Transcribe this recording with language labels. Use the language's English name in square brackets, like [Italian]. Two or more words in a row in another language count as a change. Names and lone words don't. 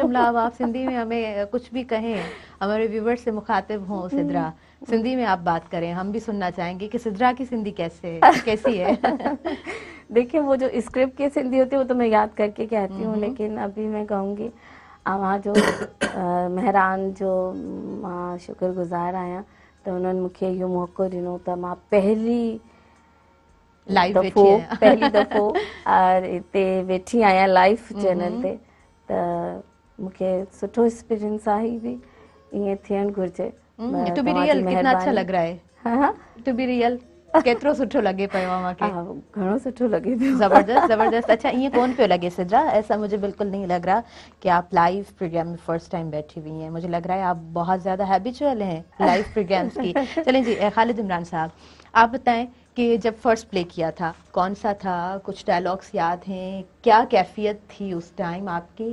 [Urdu] جملہ اب آپ سندھی میں ہمیں کچھ بھی کہیں، ہمارے ویورز سے مخاطب ہوں سدرہ، سندھی میں آپ بات کریں، ہم بھی سننا چاہیں گے کہ سدرہ کی سندھی کیسی ہے. دیکھیے وہ جو اسکرپٹ کی سندھی ہوتی ہے وہ تو میں یاد کر کے کہتی ہوں، لیکن ابھی میں کہوں گی وہاں [Sindhi] जो मेहरान जो मां शुक्रगुजार आया तो उन्होंने मूंखे इहो मौक़ो ॾिनो त मां पहली दफ़ो हिते वेठी आहियां [English] live channel [Sindhi] ते, त मूंखे सुठो एक्सपीरियंस आहे। ही बि ईअं थियणु घुरिजे। [English] to be real [Urdu] کتنا اچھا لگ رہا ہے. ہاں, [English] to be real [Sindhi] केतिरो सुठो लगे पियो अमांखे। घणो सुठो लगे पियो। जबरदस्त जबरदस्त। [Urdu] اچھا یہ کون پے لگے سدرہ، ایسا مجھے بالکل نہیں لگ رہا کہ آپ [English] live program [Urdu] میں [English] first time [Urdu] بیٹھی ہوئی ہیں. مجھے لگ رہا ہے آپ بہت زیادہ ہیبیچول ہیں [English] live programs [Urdu] کی. چلیں جی، خالد عمران صاحب آپ بتائیں کہ جب [English] first play [Urdu] کیا تھا کون سا تھا، کچھ ڈائیلاگز یاد ہیں، کیا کیفیت تھی اس ٹائم آپ کی?